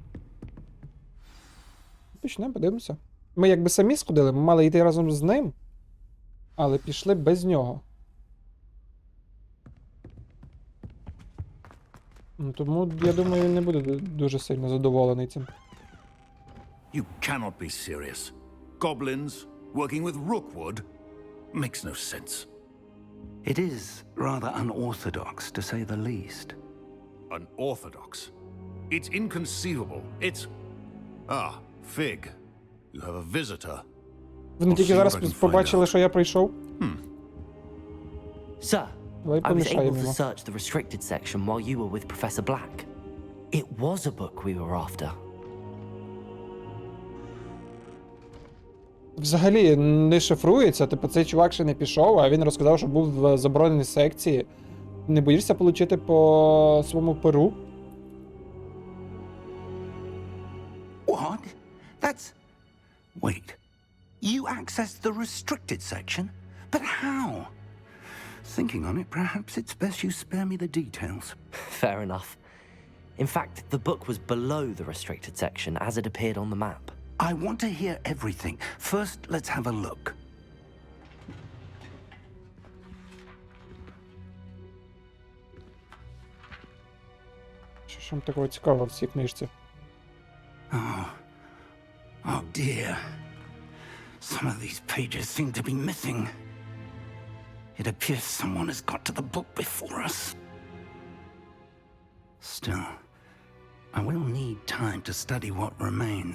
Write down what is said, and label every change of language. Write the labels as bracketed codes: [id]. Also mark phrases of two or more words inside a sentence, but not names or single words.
[uk] Почнемо, подивимося. Ми якби самі сходили, ми мали йти разом з ним, але пішли без нього. Тому, я думаю, він не буде дуже сильно задоволений цим. [en] You cannot be serious. Goblins working with Rookwood makes no sense. It is rather unorthodox, to say the least. Unorthodox? It's inconceivable. It's... Ah, Fig. You have a visitor. [uk] Вони тільки зараз побачили, що я прийшов. [en] Sir, [uk] Давай [en] I was able [uk] помішаємо [en] to [uk] йому. [en] search the restricted section while you were with Professor Black. It was a book we were after. [uk] Взагалі не шифрується, типу цей чувак ще не пішов, а він розказав, що був в забороненій секції. Не боїшся отримати по своєму перу? [en] What? That's... Wait. You accessed the restricted section? But how? Thinking on it, perhaps it's best you spare me the details. Fair enough. In fact, the book was below the restricted section as it appeared on the map. I want to hear everything. First, let's have a look. [uk] Що ж там такого цікавого в цій книжці? [en] Oh dear. Some of these pages seem to be missing. It appears someone has got to the book before us. Still, I will need time to study what remains.